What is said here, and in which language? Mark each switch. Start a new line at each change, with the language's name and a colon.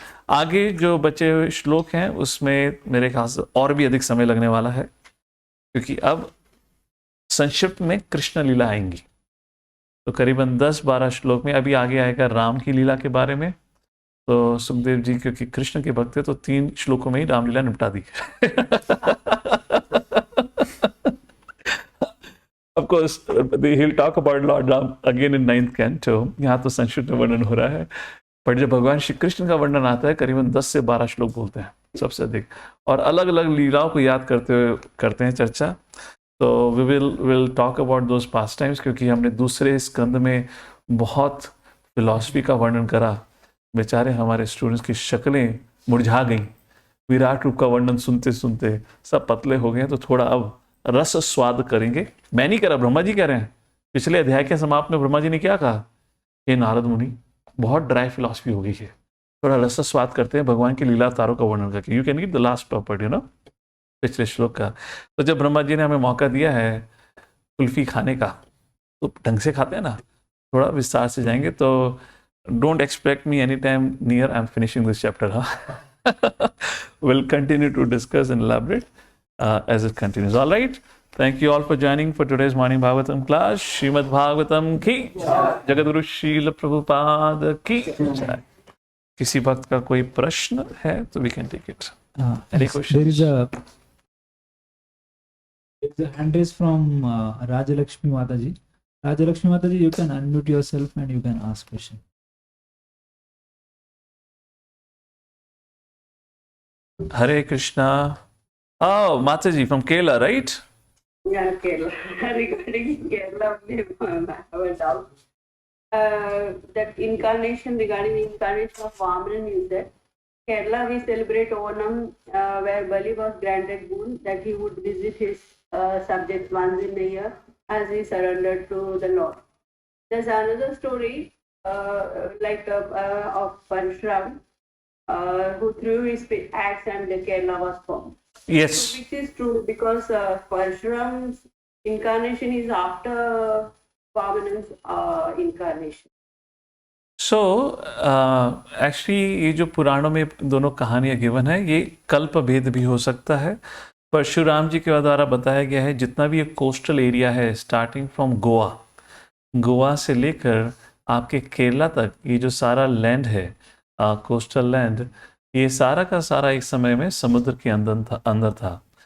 Hindi: आगे जो बचे हुए श्लोक हैं उसमें मेरे ख्याल से और भी अधिक समय लगने वाला है, क्योंकि अब संक्षिप्त में कृष्ण लीला आएंगी। तो करीबन 10-12 श्लोक में अभी आगे आएगा राम की लीला के बारे में। तो सुखदेव जी क्योंकि कृष्ण के भक्त थे तो 3 श्लोकों में ही रामलीला निपटा दी।
English: Of course, he'll talk about Lord Ram again in 9th canto.
Hindi: यहाँ तो संक्षिप्त में वर्णन हो रहा है, पर जब भगवान श्री कृष्ण का वर्णन आता है करीबन 10 से 12 श्लोक बोलते हैं सबसे अधिक, और अलग अलग लीलाओं को याद करते हुए करते हैं चर्चा। तो
English: we will talk about those past times,
Hindi: क्योंकि हमने दूसरे स्कंद में बहुत फिलॉसफी का वर्णन करा। बेचारे हमारे स्टूडेंट्स की शक्लें मुरझा गईं, विराट रूप का वर्णन सुनते सुनते सब पतले हो गए। तो थोड़ा अब रस स्वाद करेंगे। मैं नहीं कह रहा, ब्रह्मा जी कह रहे हैं। पिछले अध्याय के समाप्त में ब्रह्मा जी ने क्या कहा? हे नारद मुनि, बहुत ड्राई फिलॉसफी हो गई है, थोड़ा रस स्वाद करते हैं भगवान की लीला अवतारों का वर्णन करके।
English: you can give the last purport, you know,
Hindi: पिछले श्लोक का। तो जब ब्रह्मा जी ने हमें मौका दिया है कुल्फी खाने का, तो ढंग से खाते हैं ना, थोड़ा विस्तार से जाएंगे।
English: तो don't expect me any time near I am finishing this chapter. Will continue to discuss and elaborate as it continues. All right. Thank you all for joining for today's morning Bhagavatam class.
Hindi: Srimad Bhagavatam की जगतगुरु शील प्रभुपाद की जय। किसी भक्त का कोई प्रश्न है तो
English: we can take it. Any questions? There is a hand raise from Rajalakshmi Mataji. Rajalakshmi Mataji, you can unmute yourself and you can ask question. Hare Krishna. Oh, Mataji from Kerala, right? Yeah, Kerala. Regarding Kerala, I have a doubt. That incarnation, regarding the incarnation of Vamanan, you said Kerala we celebrate Onam, where Bali was granted boon that he would visit his subjects once in a year as he surrendered to the Lord. There's another story of Parshuram who threw his axe and the Kerala was formed. Yes. So which is true, because Parshuram's incarnation is after Vamanan's incarnation. So actually
Hindi: ये जो पुराणों में दोनों कहानियाँ given है, ये कल्प भेद भी हो सकता है। परशुराम जी के द्वारा बताया गया है जितना भी ये कोस्टल एरिया है,
English: starting from
Hindi: गोवा से लेकर आपके केरला तक, ये जो सारा लैंड है कोस्टल लैंड, ये सारा का सारा एक समय में समुद्र के अंदर था।